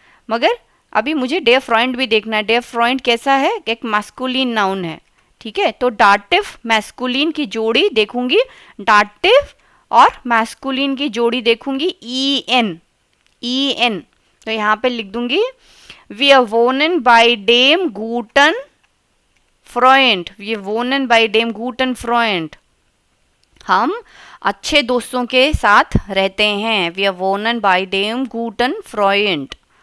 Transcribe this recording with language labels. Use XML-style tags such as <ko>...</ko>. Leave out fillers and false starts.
<hi>मगर अभी मुझे डे फ्रॉइंड भी देखना है, डे फ्रॉइंड कैसा है, एक मैस्कुलिन नाउन है, ठीक है। तो डाटिव मैस्कुलिन की जोड़ी देखूंगी, डाटिव और मैस्कुलिन की जोड़ी देखूंगी ई एन, तो यहाँ पे लिख दूंगी</hi> <de>Wir wohnen bei dem guten Freund. Wir wohnen bei dem guten Freund.</de> <hi>हम अच्छे दोस्तों के साथ रहते हैं,</hi> <de>Wir wohnen bei dem guten Freund.</de>